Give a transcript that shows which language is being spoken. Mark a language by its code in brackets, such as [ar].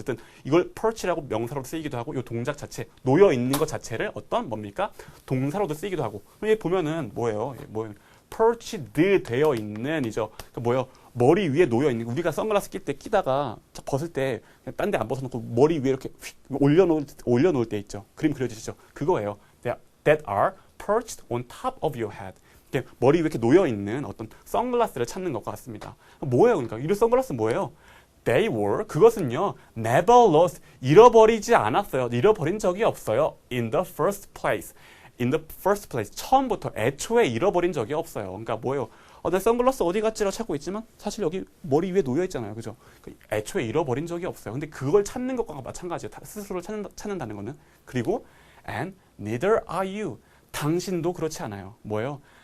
[ko] 어쨌든 이걸 perch라고 명사로도 쓰이기도 하고 요 동작 자체, 놓여있는 것 자체를 뭡니까? 동사로도 쓰이기도 하고. 여기 보면은 뭐예요? perched 되어 있는 이죠. 그러니까 머리 위에 놓여 있는. 우리가 선글라스 낄 때 끼다가 벗을 때 딴 데 안 벗어놓고 머리 위에 이렇게 올려놓을 때 있죠. 그림 그려주시죠. 그거예요. [en] That are perched on top of your head. [ko] 머리 위에 이렇게 놓여 있는 어떤 선글라스를 찾는 것과 같습니다. 뭐예요? 그러니까 이런 선글라스 뭐예요? [en] They were, [ko] 그것은요, [en] never lost, [ko] 잃어버리지 않았어요. 잃어버린 적이 없어요. [en] In the first place, [ko] 처음부터, 애초에 잃어버린 적이 없어요. 그러니까 뭐예요? 내 선글라스 어디 갔지라고 찾고 있지만 사실 여기 머리 위에 놓여 있잖아요. 그죠? 애초에 잃어버린 적이 없어요. 근데 그걸 찾는 것과 마찬가지예요. 스스로를 찾는다는 거는. 그리고 [en] and neither are you. [ko] 당신도 그렇지 않아요. 뭐예요?